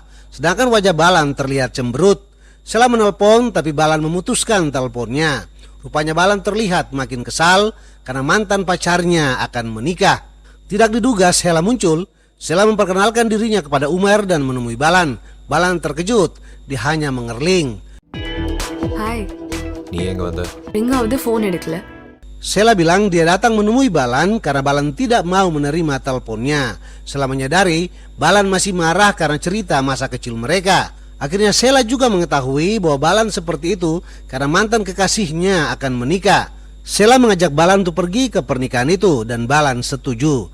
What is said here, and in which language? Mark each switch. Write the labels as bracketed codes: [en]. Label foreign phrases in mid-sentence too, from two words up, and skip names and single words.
[id] Sedangkan wajah Balan terlihat cemberut. Sheila menelpon tapi Balan memutuskan teleponnya. Rupanya Balan terlihat makin kesal karena mantan pacarnya akan menikah. Tidak diduga Sheila muncul. Sheila memperkenalkan dirinya kepada Umar dan menemui Balan. Balan terkejut, dia hanya mengerling. Hai, [ta] நீ எங்க வந்த? ரிங் ஆகுது ஃபோன் எடுக்கல. [id] Sheila bilang dia datang menemui Balan karena Balan tidak mau menerima teleponnya. Sheila menyadari Balan masih marah karena cerita masa kecil mereka. Akhirnya Sheila juga mengetahui bahwa Balan seperti itu karena mantan kekasihnya akan menikah. Sheila mengajak Balan untuk pergi ke pernikahan itu dan Balan setuju.